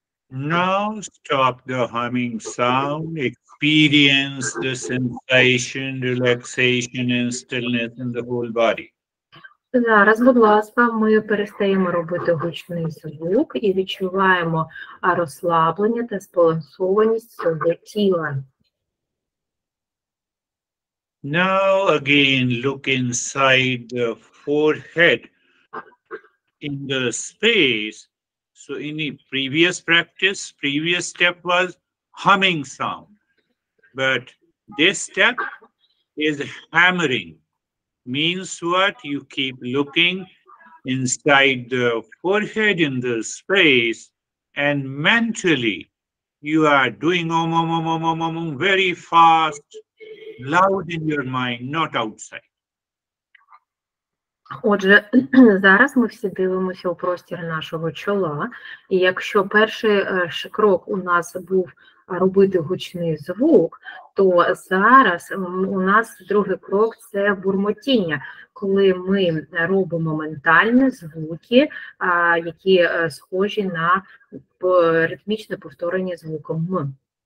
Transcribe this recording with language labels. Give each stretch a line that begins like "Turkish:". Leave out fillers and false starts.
English: Now stop the humming sound, experience the sensation, relaxation, and stillness in the whole body.
Ukrainian: Зараз, будь ласка, ми перестаємо робити гучний звук і відчуваємо розслаблення та збалансованість свого тіла.
English: Now again look inside the forehead in the space. So in the previous practice, previous step was humming sound. But this step is hammering. Means what? You keep looking inside the forehead in the space, and mentally you are doing very fast, loud in your mind, not outside.
Ukrainian: Отже, зараз ми всі дивимося у простір нашого чола, і якщо перший крок у нас був робити гучний звук, то зараз у нас другий крок – це бурмотіння, коли ми робимо ментальні звуки, які схожі на ритмічне повторення звуком «м».